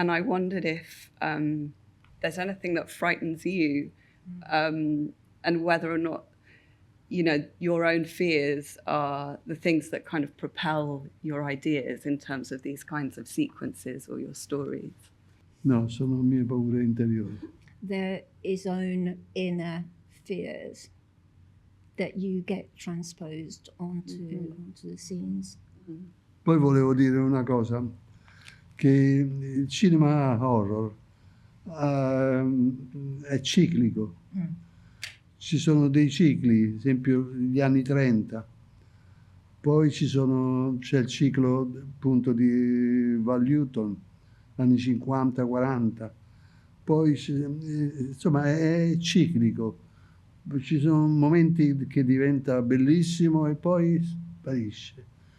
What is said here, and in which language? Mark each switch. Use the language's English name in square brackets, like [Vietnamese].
[English] And I wondered if there's anything that frightens you, and whether or not, you know, your own fears are the things that kind of propel your ideas in terms of these kinds of sequences or your stories. [Italian] No, sono mie paure interiori. [English] There is own inner fears that you get transposed onto the scenes. [Italian] Poi volevo dire una cosa, che il cinema horror è ciclico. Ci sono dei cicli, ad esempio gli anni 30, poi c'è il ciclo appunto di Val Newton, anni 50-40, poi insomma è ciclico, ci sono momenti che diventa bellissimo e poi sparisce.